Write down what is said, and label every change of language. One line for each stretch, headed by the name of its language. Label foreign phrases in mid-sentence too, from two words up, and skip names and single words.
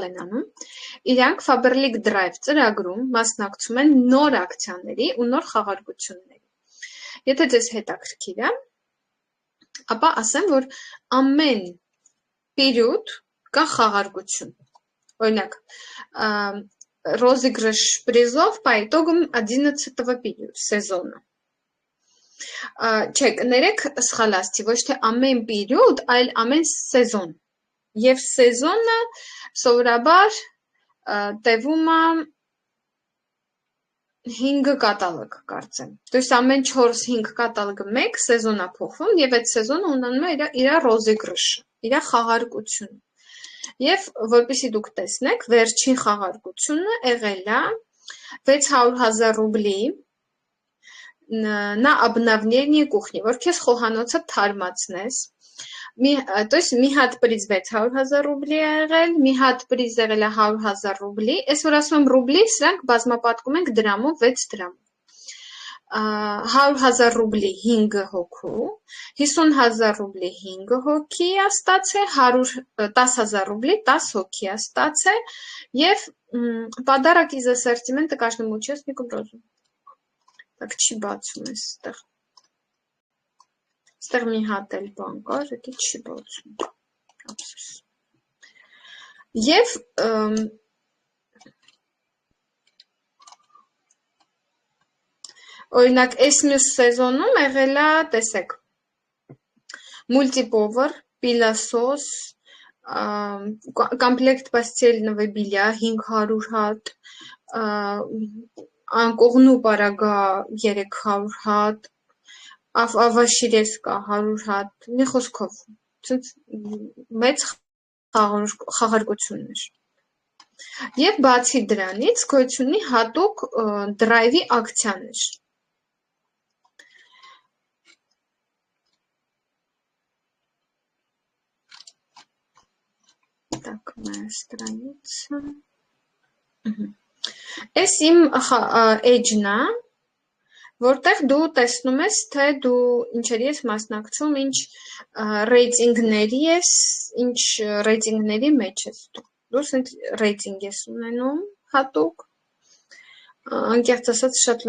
Armenian: են անում, իրանք Faberlic Drive ծրագրում մասնակցում են նոր ակցիաների ու նոր խաղարկությունների։ Եթե ձեզ հետաքրքիր է, ապա ասեմ, որ ամեն պերիոդ կա խաղարկություն։ Օրինակ,
Russian: розыгрыш призов по итогам 11-го периода сезона։
Armenian: Չէ, կներեք սխալ ասացի, ոչ թե ամեն պերիոդ, այլ ամեն սեզոն։ Եվ սեզոնը սովորաբար տևում է 5 կատալոգ կարծեմ։
Russian: То есть
Armenian: ամեն 4-5 կատալոգը մեկ սեզոն է փոխվում եւ այդ սեզոնը ունենում է իր розыгрыш-ը, իր խաղարկությունը։ Եվ որպեսզի դուք տեսնեք, վերջին խաղարկությունը եղել է 600,000 ռուբլի
Russian: на обновление кухни,
Armenian: որ քեզ խոհանոցը թարմացնես։
Russian: То есть
Armenian: մի հատ պրիզ 600,000 ռուբլի է եղել, մի հատ պրիզ եղել է 100,000 ռուբլի, ես որ ասում եմ ռուբլի, սրանք բազմապատկում ենք դրամով, 6 դրամով։ 100,000 ռուբլի 5 հոգու, 50,000 ռուբլի 5 հոգի է ստացել, 10,000 ռուբլի 10 հոգի է ստացել եւ
Russian: подарок из ассортимента каждому участнику бросу.
Armenian: Так չի բացում էստեղ։ Ստեղ մի հատ էլ բան կար, դա չի բացում։ Ափսոս։ Եվ օրինակ այս մյուս սեզոնում եղել է, տեսեք, multipower, պիլասոս, կոմպլեկտ
Russian: постельного белья
Armenian: 500 հատ, անկողնու պարագա 300 հատ, ավաշիրեսկա 100 հատ, մի խոսքով, մեծ խաղարկություններ։ Եվ բացի դրանից գոյություն ունի հատուկ դրայվի ակցիաներ։
Russian: Так, моя страница.
Armenian: Էս իմ էջն է, որտեղ դու տեսնում ես, թե դու ինչերի ես մասնակցում, ինչ ռեյտինգների ես, ինչ ռեյտինգների մեջ ես դու։ Դու սենց ռեյտինգ ես ունենում հատուկ, անկեղծ ասած